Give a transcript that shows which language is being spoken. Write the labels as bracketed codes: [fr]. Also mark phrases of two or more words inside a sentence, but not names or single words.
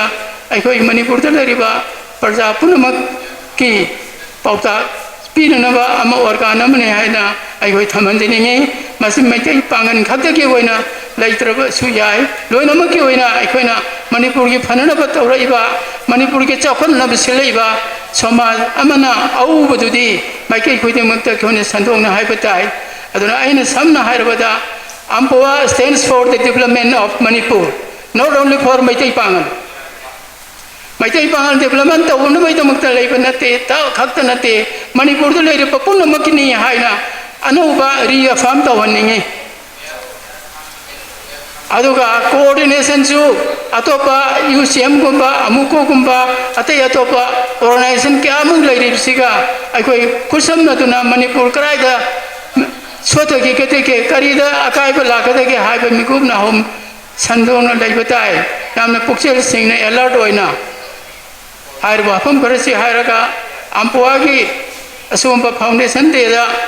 [mni] अखोइ मणिपुर दा लरिबा प्रजा पुनमक की पाउता पीननबा अमा ऑर्गन अमने हाइना अखोइ थमनजनिङे मसि मैतै पांगन खक्तगी होइना लैत्रबा सुयाय लोइनमकि होइना अखोइना मणिपुर की फननबा तौरइबा मणिपुर की चौखननबा सिलइबा समाज अमना औबदुदी माइकै खुदिमक्ता खोने संदोंना हाइबा ताइ अदुना आइना समना हाइरबदा अम्पोआ [en] stands for the development of Manipur not only for [mni] मैतै पांगन डेवलपमेंट तौनबैदमक्ता लैबा नते ता खक्ता नते मणिपुर दा लैरबा पुनमकिनी हाइना अनौबा रिअफर्म तौहन्निङे अदुगा कोऑर्डिनेशन सु अतोपा यूसीएम गुम्बा अमुको गुम्बा अतै अतोपा ऑर्गेनाइजेशन के अमुक लैरिबसिगा अखोइ खुसमनदुना मणिपुर कराइदा सोतगी केतेके करीदा अकाइबा लाकदगे हाइबा मिगुबना होम संदोंना लैबा ताइ यामना पुक्सेल सिंगना अलर्ट होइना हाइरबा फम करसि हाइरगा अम्पुआगी असुम्बा फाउंडेशन देदा